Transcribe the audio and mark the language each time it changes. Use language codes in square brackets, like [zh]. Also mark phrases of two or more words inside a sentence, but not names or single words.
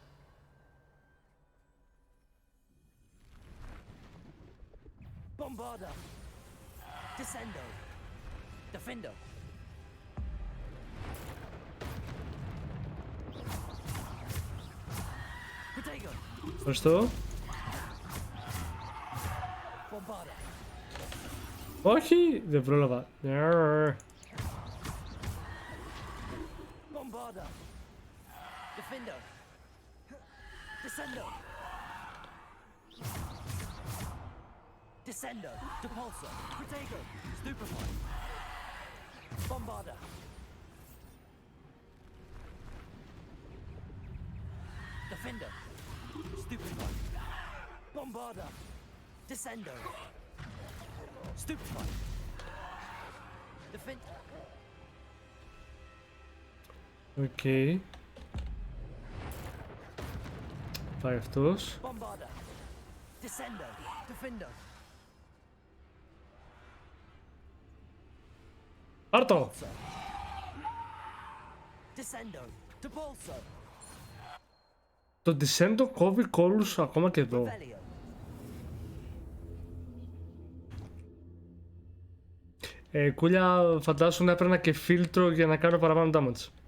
[la] Bombarda. Descendo. Defendo. Protego. [el] Ευχαριστώ. [la] Bombarda. [el] Όχι, δεν πρόλαβα. [la] Bombarda. Defendo. Descendo. Descendo. Depulso. Protego. Stupefy. Bombarda. Defendo. Stupefy. Bombarda. Descendo. Stupefy. [en] Defend. [el] Οκ. Πάει αυτός. [la] Bombarda. Descendo. Defendo. [el] Πάρ' το! [la] Descendo. Depulso. [el] Το Descendo κόβει κόλλους ακόμα και εδώ. [la] Revelio. [el] Κούλια, φαντάσου να έπαιρνα και φίλτρο για να κάνω παραπάνω damage.